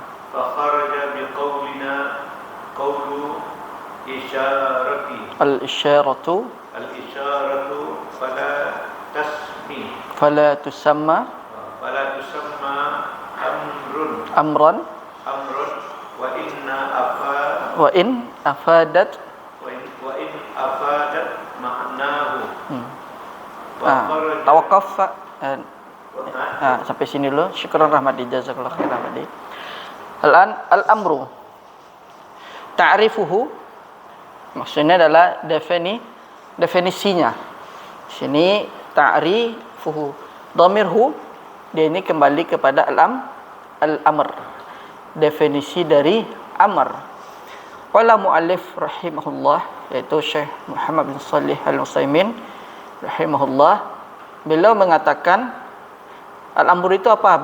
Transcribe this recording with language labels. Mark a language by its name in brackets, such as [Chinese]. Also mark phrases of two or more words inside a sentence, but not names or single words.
[Arabic] فخرج بقولنا قول الإشارة الإشارة فلا تسمى أمرا وإن أفادت ma'nahu [Indonesian] tawakaf sampai sini dulu. [Arabic] شكرا رحمتي، جزاك الله خيرا رحمتي. الأمر تعريفه, [Indonesian] maksudnya adalah definisinya. Sini [Arabic] تعريفه، ضميره, [Indonesian] dia ini kembali kepada al-amr, definisi dari amr. [Arabic] قال المؤلف رحمه الله, [Indonesian] yaitu Syekh Muhammad bin Shalih Al-Utsaimin rahimahullah, beliau mengatakan al-amr itu apa?